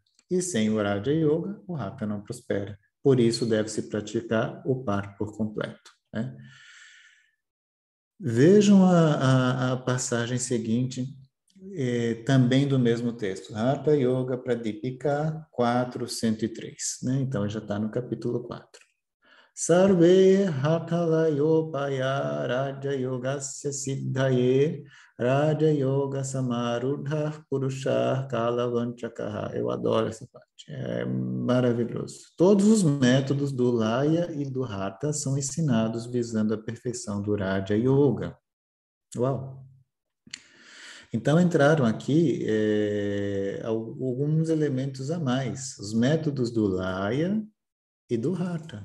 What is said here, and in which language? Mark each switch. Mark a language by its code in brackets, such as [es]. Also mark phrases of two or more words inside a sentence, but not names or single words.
[pt] E sem o Raja Yoga, o Hatha não prospera. Por isso, deve-se praticar o par por completo, né? Vejam a passagem seguinte, também do mesmo texto. Hatha Yoga Pradipika 403, né? Então, já está no capítulo 4. [sa] Sarve hathalayopaya raja yogasya siddhaye raja yoga samarudha purusha kalavanchakaha. [pt] Eu adoro essa parte, é maravilhoso. Todos os métodos do Laya e do Hatha são ensinados visando a perfeição do Raja Yoga. Uau! Então entraram aqui alguns elementos a mais, os métodos do Laya e do Hatha.